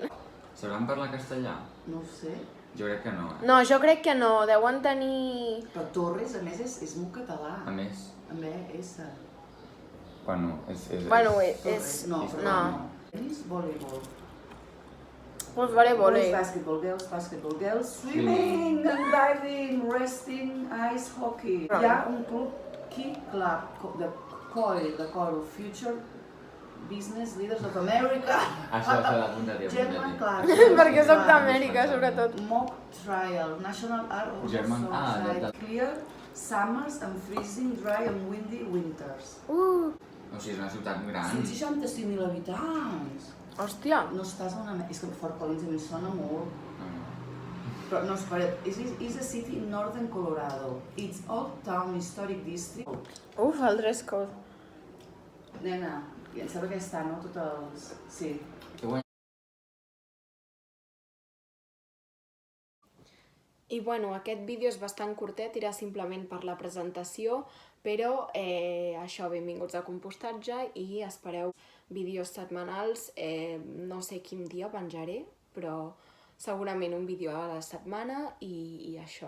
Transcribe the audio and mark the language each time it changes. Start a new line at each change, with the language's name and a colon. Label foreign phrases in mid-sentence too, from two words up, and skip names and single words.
Catalan: Sabran parlar castellà? No ho sé. Jo crec que no, No, jo crec que no. Deuen tenir... Però Torres, a més, és molt català. A més, Amb S. bueno, és... Bueno, Torres. és... No, no. Tenis, voleibol. Pues volei.
English: Boys, basketball girls, swimming and diving, wrestling, ice hockey.
Catalan: Hi ha un club Key Club de COI, de Coro,
English: Future Business Leaders of America.
Catalan: Això, apunta-t'hi.
English: German Class.
Catalan: Perquè soc d'Amèrica, sobretot.
English: Mock Trial, National Art of German- Society,
Catalan: ja.
English: Clear summers and freezing, dry and windy winters.
Catalan: O sigui, és una ciutat gran. 165.000 habitants. Hòstia! No estàs a una... És que Fort Collins a mi sona molt. Però no, espera,
English: is a city in northern Colorado. Its old town historic district.
Catalan: Uf, el
English: dress code.
Catalan: Nena, i em sembla que està, no? Tots els... Sí. Que guai. I bueno, aquest vídeo és bastant curtet, era simplement per la presentació, però això, benvinguts a Compostatge i espereu vídeos setmanals, no sé quin dia penjaré, però segurament un vídeo a la setmana i això.